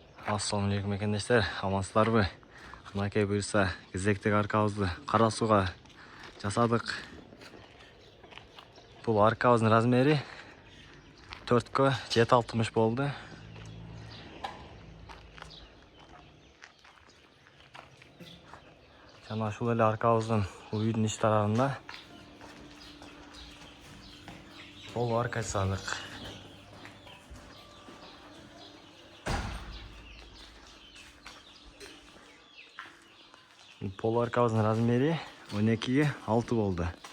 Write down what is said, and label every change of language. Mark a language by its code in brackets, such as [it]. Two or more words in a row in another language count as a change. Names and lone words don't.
[kk] Ассалаумағалейкум мекендештер, амансыздарбы? Мынакей бұйырса кезектегі аркабызды Қарасуға жасадық. Бұл аркабыздың размері 4-ке 7-60 болды. [ky] Жана ушул эле аркабыздын бул үйдүн ич тарабында пол арка жасадык. Пол аркабыздын размери 12-ге 6 болды.